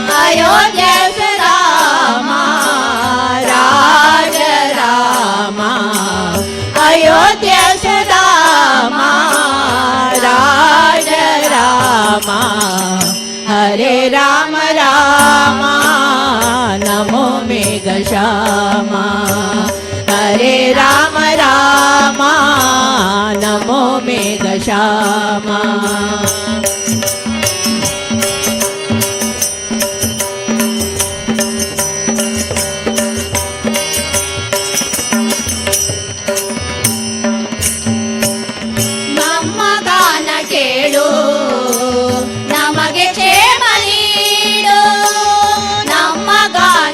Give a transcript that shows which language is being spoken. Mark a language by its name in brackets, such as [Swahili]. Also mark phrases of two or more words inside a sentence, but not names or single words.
[Marathi] अयोध्येस रामा राज रामा अयोध्येस रामा राज रामा हरे राम रामा नमो मेघश्यामा हरे राम रामा नमो मेघश्यामा [Kannada] ನಮ್ಮ ಗಾನ ಕೇಳು ನಮಗೆ ಕ್ಷೇಮ ನೀಡು ನಮ್ಮ ಗಾನ